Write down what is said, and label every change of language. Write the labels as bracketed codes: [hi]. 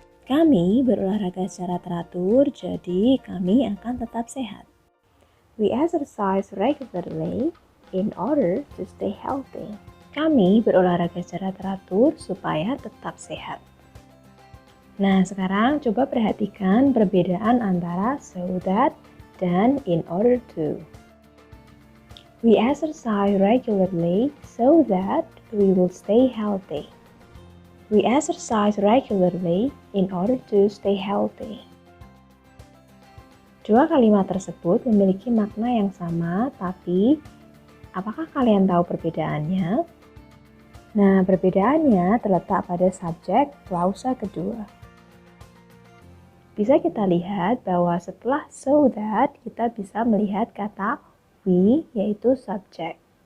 [id] Kami berolahraga secara teratur, jadi kami akan tetap sehat. [en] We exercise regularly in order to stay healthy. [id] Kami berolahraga secara teratur supaya tetap sehat. Nah, sekarang coba perhatikan perbedaan antara so that dan in order to. [en] We exercise regularly so that we will stay healthy. We exercise regularly in order to stay healthy. [id] Dua kalimat tersebut memiliki makna yang sama, tapi apakah kalian tahu perbedaannya? Nah, perbedaannya terletak pada subjek klausa kedua. Bisa kita lihat bahwa setelah so that, kita bisa melihat kata we, yaitu subjek.